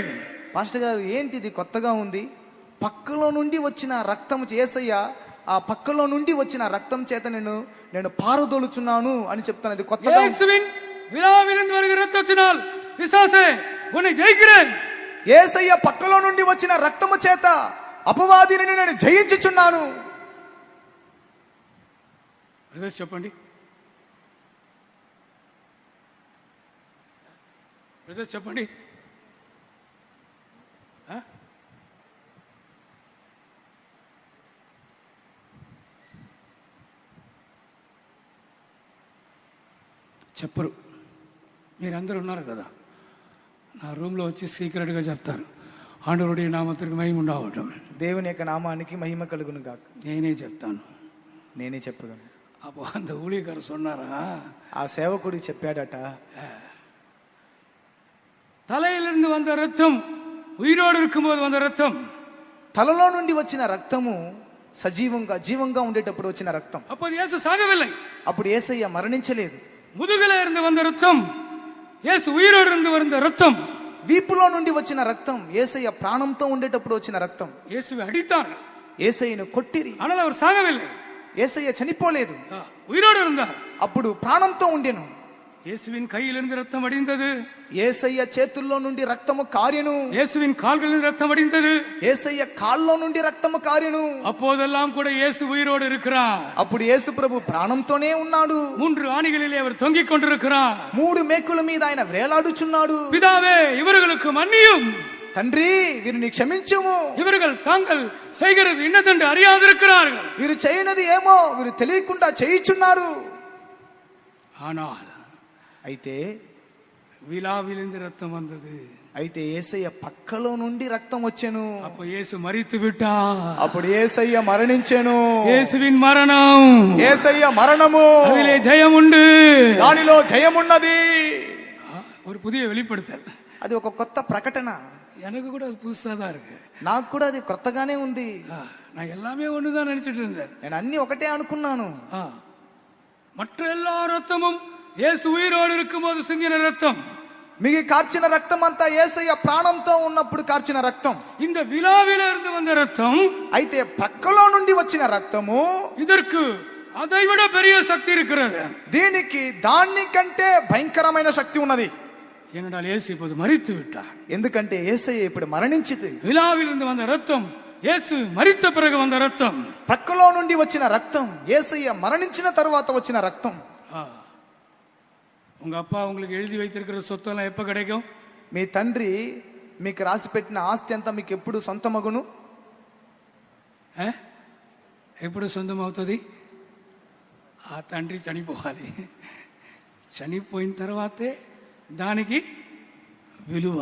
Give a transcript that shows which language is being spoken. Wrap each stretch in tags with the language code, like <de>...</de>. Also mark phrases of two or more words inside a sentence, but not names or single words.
<te>పాస్టర్ గారు ఏంటిది కొత్తగా ఉంది, పక్కలో నుండి వచ్చిన రక్తం యేసయ్య ఆ పక్కలో నుండి వచ్చిన రక్తం చేత నేను పారదోలుచున్నాను అని చెప్తాను. ఇది కొత్తగా.</te> <ta>இயேசுவின் விழாவிலிருந்து வருகிற ரத்தத்தினால் பிசாசே உன்னை ஜெயிக்கிறேன்.</ta> <te>యేసయ్య పక్కలో నుండి వచ్చిన రక్తము చేత అపవాదిని నేను జయించుచున్నాను. చెప్పండి. బ్రదర్ చెప్పండి. చెప్పరు. మీరందరూ ఉన్నారు కదా, నా రూమ్లో వచ్చి సీక్రెట్గా చెప్తారు,</te> <ta>ஆண்டவருடைய நாமத்திற்கு மகிமை உண்டாவதாக.</ta> <te>దేవుని యొక్క నామానికి మహిమ కలుగును గాక. నేనే చెప్తాను, నేనే చెప్పగలను.</te> <ta>அப்போ அந்த ஊழியக்காரர் சொன்னாரா,</ta> <te>ఆ సేవకుడు చెప్పాడట,</te> <ta>தலையிலிருந்து வந்த ரத்தம், உயிரோடு இருக்கும்போது வந்த ரத்தம்,</ta> <te>తలలో నుండి వచ్చిన రక్తము సజీవంగా జీవంగా ఉండేటప్పుడు వచ్చిన రక్తం.</te> <ta>அப்போது இயேசு சாகவில்லை,</ta> <te>అప్పుడు యేసయ్య మరణించలేదు.</te> <ta>முதுகில இருந்து வந்த ரத்தம், இயேசு உயிரோடு இருந்து வந்த ரத்தம்.</ta> <te>వీపులో నుండి వచ్చిన రక్తం యేసయ్య ప్రాణంతో ఉండేటప్పుడు వచ్చిన రక్తం.</te> <ta>இயேசுவை அடித்தார்,</ta> <te>యేసయ్యను కొట్టిరి,</te> <ta>ஆனால் அவர் சாகவில்லை,</ta> <te>యేసయ్య చనిపోలేదు,</te> <ta>உயிரோடு இருந்தார்.</ta> <te>అప్పుడు ప్రాణంతో ఉండెను.</te> <ta>இயேசுவின் கையிலிருந்து ரத்தம் வடிந்தது,</ta> <te>యేసయ్య చేతుల్లో నుండి రక్తము కారెను,</te> <ta>இயேசுவின் கால்களில் ரத்தம் வடிந்தது,</ta> <te>యేసయ్య కాల్లో నుండి రక్తము కారెను.</te> <ta>அப்போதெல்லாம் கூட இயேசு உயிரோடு இருக்கிறார்.</ta> <te>అప్పుడు యేసు ప్రభు ప్రాణంతోనే ఉన్నాడు.</te> <ta>3 ஆணிகளிலே அவர் தொங்கிக் கொண்டிருக்கிறார்.</ta> <te>3 మేకుల మీద ఆయన వేలాడుచున్నాడు.</te> <ta>பிதாவே இவர்களுக்கு மன்னியும்,</ta> <te>తండ్రి వీరిని క్షమించుము,</te> <ta>இவர்கள் தாங்கள் செய்கிறது இன்னதென்று அறியாதிருக்கிறார்கள்.</ta> <te>వీరు చేయనది ఏమో వీరు తెలియకుండా చేయుచున్నారు.</te> <ta>ஆனால்</ta> <te>అయితే</te> <ta>விழாவிலிருந்து ரத்தம் வந்தது.</ta> <te>అయితే యేసయ్య పక్కలో నుండి రక్తం వచ్చెను.</te> <ta>அப்ப இயேசு மரித்து விட்டார்.</ta> <te>అప్పుడు యేసయ్య మరణించెను.</te> <ta>இயேசுவின் மரணம்,</ta> <te>యేసయ్య మరణము,</te> <ta>அதிலே ஜெயம் உண்டு,</ta> <te>దానిలో జయమున్నది.</te> <ta>ஒரு புதிய வெளிப்படுத்தல்.</ta> <te>అది ఒక కొత్త ప్రకటన.</te> <ta>எனக்கு கூட அது புதுசா தான் இருக்கு.</ta> <te>నాకు కూడా అది కొత్తగానే ఉంది.</te> <ta>நான் எல்லாமே ஒண்ணுதான் நினைச்சிட்டு இருந்தேன்.</ta> <te>నేను అన్ని ఒకటే అనుకున్నాను.</te> <ta>மற்ற எல்லா ரத்தமும் இயேசு உயிரோடு இருக்கும்போது சிந்தின ரத்தம்.</ta> <te>మిగి కార్చిన రక్తం అంతా యేసయ్య ప్రాణంతో ఉన్నప్పుడు కార్చిన రక్తం.</te> <ta>இந்த விழாவில இருந்து வந்த ரத்தம்,</ta> <te>అయితే పక్కలో నుండి వచ్చిన రక్తము,</te> <ta>இதற்கு அதைவிட பெரிய சக்தி இருக்கிறது.</ta> <te>దీనికి దానికంటే భయంకరమైన శక్తి ఉన్నది.</te> <ta>ஏனென்றால் இயேசு இப்போது மரித்து விட்டார்.</ta> <te>ఎందుకంటే యేసయ్య ఇప్పుడు మరణించింది.</te> <ta>விழாவிலிருந்து வந்த ரத்தம் இயேசு மரித்த பிறகு வந்த ரத்தம்.</ta> <te>పక్కలో నుండి వచ్చిన రక్తం యేసయ్య మరణించిన తరువాత వచ్చిన రక్తం.</te> <ta>உங்க அப்பா உங்களுக்கு எழுதி வைத்திருக்கிற சொத்தெல்லாம் எப்ப கிடைக்கும்?</ta> <te>మీ తండ్రి మీకు రాసి పెట్టిన ఆస్తి అంతా మీకు ఎప్పుడు సొంతమగును? ఎప్పుడు సొంతమవుతుంది? ఆ తండ్రి చనిపోవాలి. చనిపోయిన తర్వాతే దానికి విలువ.</te>